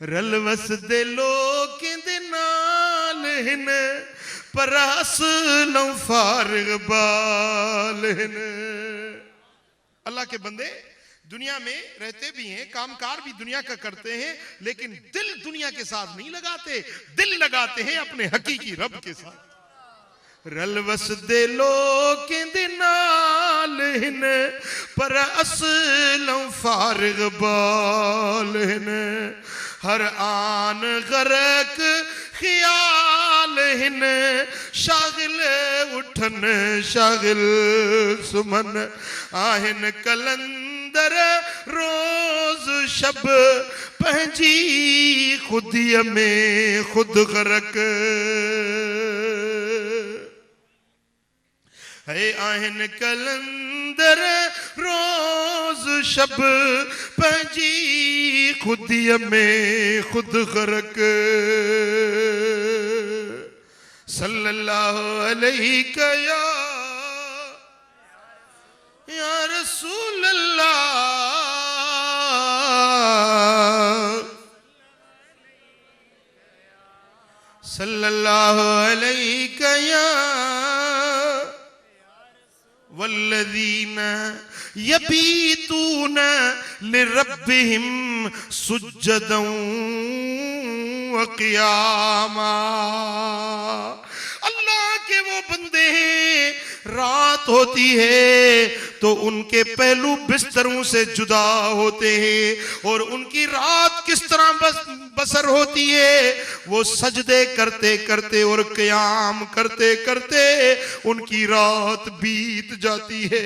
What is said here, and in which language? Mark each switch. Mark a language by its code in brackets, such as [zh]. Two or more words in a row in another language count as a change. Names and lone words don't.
[skr] रल वस दे लोकें दे नाल हिन पर असलों फारिग बाल हिन। [ur] اللہ کے بندے دنیا میں رہتے بھی ہیں، کام کار بھی دنیا کا کرتے ہیں، لیکن دل دنیا کے ساتھ نہیں لگاتے، دل لگاتے ہیں اپنے حقیقی رب کے ساتھ. [skr] रल वस दे लोकें दे नाल हिन पर असलों फारिग बाल हिन। हर आन गरक ख्याल हिन शागिल उठन शागिल सुमन [sd] आहिन कलंदर रोज शब पंहिंजी खुदीअ में खुद गरक है। आहिन कलंदर रोज शब पंहिंजी खुदीअ में खुद गरक। [ar] صلى الله عليه يا رسول الله, صلى الله عليه يا والذين يبيتون لربهم سجدا وقياما. [ur] اللہ کے وہ بندے ہیں، رات ہوتی ہے تو ان کے پہلو بستروں سے جدا ہوتے ہیں، اور ان کی رات کس طرح بسر ہوتی ہے، وہ سجدے کرتے کرتے اور قیام کرتے کرتے ان کی رات بیت جاتی ہے.